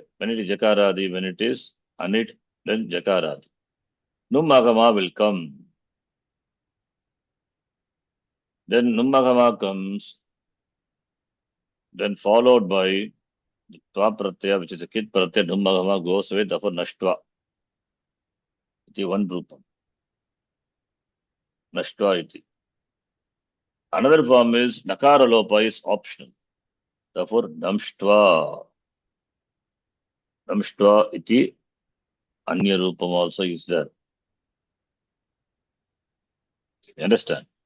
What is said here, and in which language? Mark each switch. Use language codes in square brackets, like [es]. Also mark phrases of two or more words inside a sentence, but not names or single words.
[en] When it is jakaradi, when it is anit, then jakaradi. Nummagama will come. Then nummagama comes. Then followed by Tva Pratyaya, which is a kit Pratyaya, Nummagama goes away, therefore Nashtva. [sa] Iti one Rupam. Nashtva iti. [en] Another form is Nakara Lopa is optional. [sa] Therefore Namshtva. Namshtva iti Anya Rupam [en] also is there. You understand?